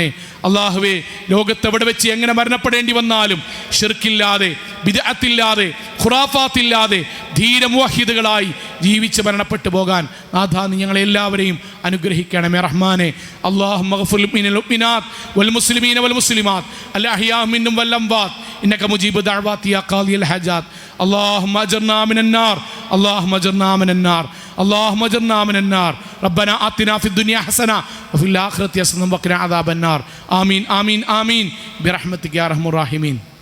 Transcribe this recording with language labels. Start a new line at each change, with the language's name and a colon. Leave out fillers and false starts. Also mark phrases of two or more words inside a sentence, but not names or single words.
Malayalam: അള്ളാഹുവേ, ലോകത്തെവിടെ വെച്ച് എങ്ങനെ മരണപ്പെടേണ്ടി വന്നാലും ഷിർക്കില്ലാതെ, ബിദ്അത്തില്ലാതെ, ഖുറാഫാത്തില്ലാതെ ധീര മുവഹിദുകളായി ജീവിച്ച് മരണപ്പെട്ടു പോകാൻ നാഥ നീ ഞങ്ങളെല്ലാവരെയും അനുഗ്രഹിക്കണമേ റഹ്മാനെ.
Arabic: اللهم اغفر للمؤمنات والمسلمين والمسلمات الأحياء منهم والأموات إنك مجيب الدعوات يا قاضي الحاجات. اللهم اجرنا من النار اللهم اجرنا من النار اللهم اجرنا من النار ربنا آتنا في الدنيا حسنة وفي الآخرة حسنة وقنا عذاب النار. آمين آمين آمين برحمتك يا أرحم الراحمين.